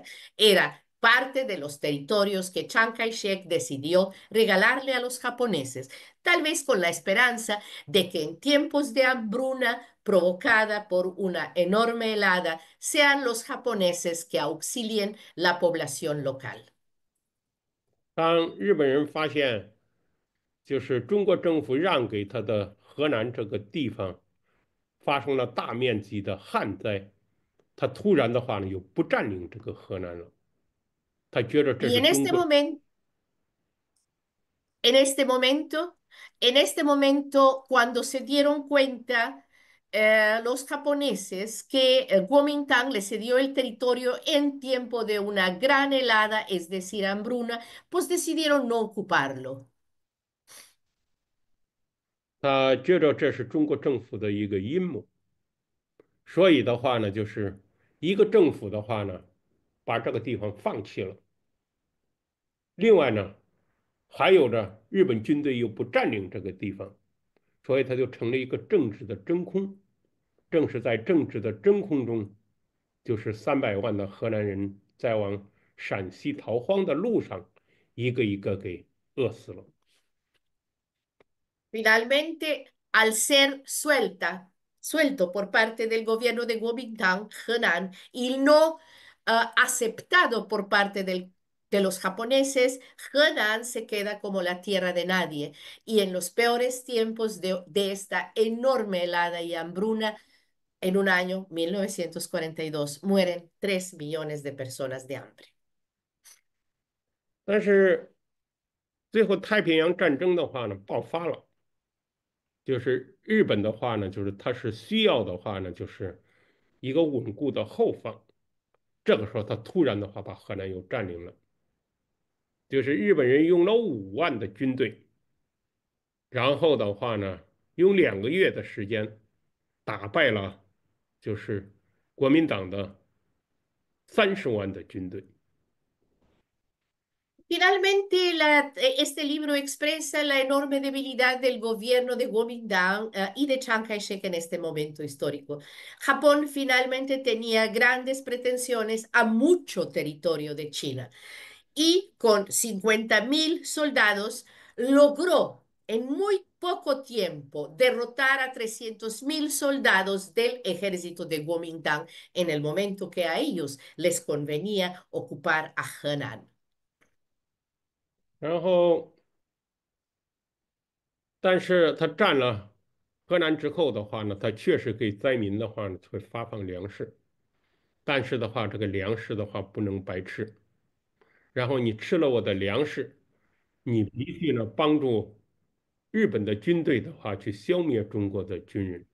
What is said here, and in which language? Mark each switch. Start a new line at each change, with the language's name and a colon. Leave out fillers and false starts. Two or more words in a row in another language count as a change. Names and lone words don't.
Spanish: Era parte de los territorios que Chiang Kai-shek decidió regalarle a los japoneses, tal vez con la esperanza de que en tiempos de hambruna provocada por una enorme helada sean los japoneses que auxilien la población local.
Chinese: 当日本人发现，就是中国政府让给他的河南这个地方发生了大面积的旱灾，他突然的话呢，又不占领这个河南了。他觉得这
Spanish: Y
Chinese: 是中国。
Spanish: en este momento, en este momento, cuando se dieron cuenta los japoneses que Kuomintang les cedió el territorio en tiempo de una gran helada, es decir, hambruna, pues decidieron no ocuparlo.
Chinese: 他觉得这是中国政府的一个阴谋，所以的话呢，就是一个政府的话呢，把这个地方放弃了。另外呢，还有着日本军队又不占领这个地方，所以它就成了一个政治的真空。正是在政治的真空中，就是300万的河南人在往陕西逃荒的路上，一个一个给饿死了。
Spanish: Finalmente, al ser suelto por parte del gobierno de Kuomintang, Henan, y no aceptado por parte de los japoneses, Henan se queda como la tierra de nadie. Y en los peores tiempos de esta enorme helada y hambruna, en un año, 1942, mueren 3 millones de personas de hambre.
Chinese: 但是最后太平洋战争的话呢，爆发了。就是日本的话呢，就是它是需要的话呢，就是一个稳固的后方。这个时候，他突然的话把河南又占领了，就是日本人用了5万的军队，然后的话呢，用2个月的时间打败了就是国民党的30万的军队。
Spanish: Finalmente, este libro expresa la enorme debilidad del gobierno de Kuomintang y de Chiang Kai-shek en este momento histórico. Japón finalmente tenía grandes pretensiones a mucho territorio de China y con 50.000 soldados logró en muy poco tiempo derrotar a 300.000 soldados del ejército de Kuomintang en el momento que a ellos les convenía ocupar a Henan.
Chinese: 然后，但是他占了河南之后的话呢，他确实给灾民的话呢会发放粮食，但是的话，这个粮食的话不能白吃。然后你吃了我的粮食，你必须呢帮助日本的军队的话去消灭中国的军人。